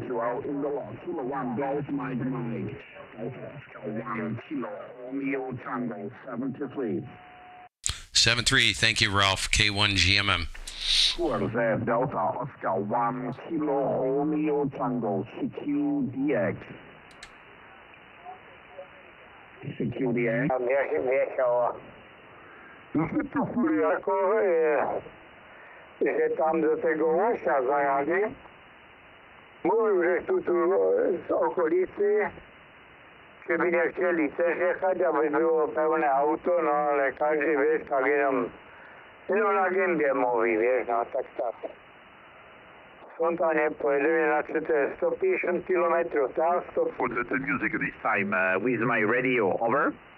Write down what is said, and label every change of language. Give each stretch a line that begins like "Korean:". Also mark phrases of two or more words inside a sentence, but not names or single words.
English: You are in the lot. Kilo 1 Golf Mike. Oscar 1 Kilo Romeo Tango 73. 7-3. Thank you, Ralph. K1GMM. Sure, there, Delta Oscar 1 Kilo Romeo Tango CQDX. CQDX.
Polish: Že tam do tego łosia zajadli. Mówił, że tu z okolicy, żeby nie chcieli też jechać, aby było pełne auto, no ale każdy, wiesz, tak jenom na gębie mówi, wiesz, no tak. Spontanie pojedziemy na 150 kilometrów, tak?
English: For the music this time with my radio, over.